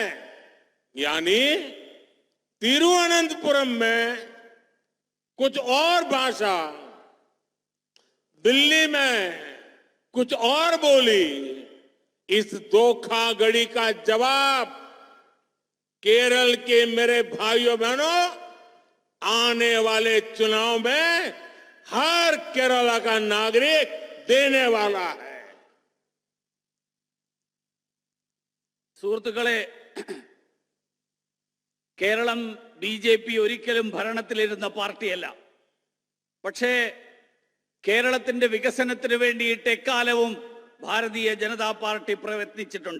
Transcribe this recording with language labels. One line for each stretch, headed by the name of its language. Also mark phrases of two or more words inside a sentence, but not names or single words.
Hindi: यानी तिरुवनंतपुरम में कुछ और भाषा, दिल्ली में कुछ और बोली. इस धोखाधड़ी का जवाब केरल के मेरे भाइयों बहनों आने वाले चुनाव में हर केरला का नागरिक देने वाला है.
Malayalam: സുഹൃത്തുക്കളെ, കേരളം BJP ഒരിക്കലും ഭരണത്തിലിരുന്ന പാർട്ടിയല്ല. പക്ഷേ കേരളത്തിന്റെ വികസനത്തിന് വേണ്ടിയിട്ട് എക്കാലവും ഭാരതീയ ജനതാ പാർട്ടി പ്രയത്നിച്ചിട്ടുണ്ട്.